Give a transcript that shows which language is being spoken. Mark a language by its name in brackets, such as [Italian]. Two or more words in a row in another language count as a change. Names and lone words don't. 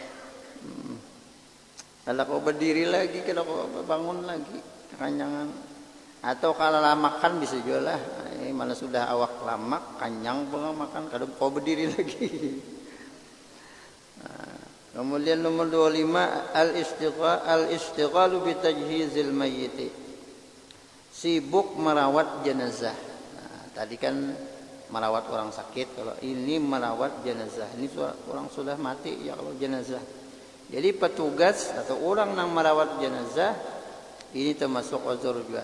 [Banjar] Kalau kau berdiri lagi, kalau kau bangun lagi, kekanyangan. Atau kalau makan bisa juga lah. Mana sudah awak lamak, kanyang pula makan. [Indonesian] Kalau kau berdiri lagi. Kemudian nomor 25 [Arabic] al-istiqalu bi tajhizil mayyit. [Indonesian] Sibuk merawat jenazah. Nah, tadi kan merawat orang sakit, kalau ini merawat jenazah. Ini orang sudah mati ya kalau jenazah. Jadi petugas atau orang yang merawat jenazah ini termasuk uzur juga.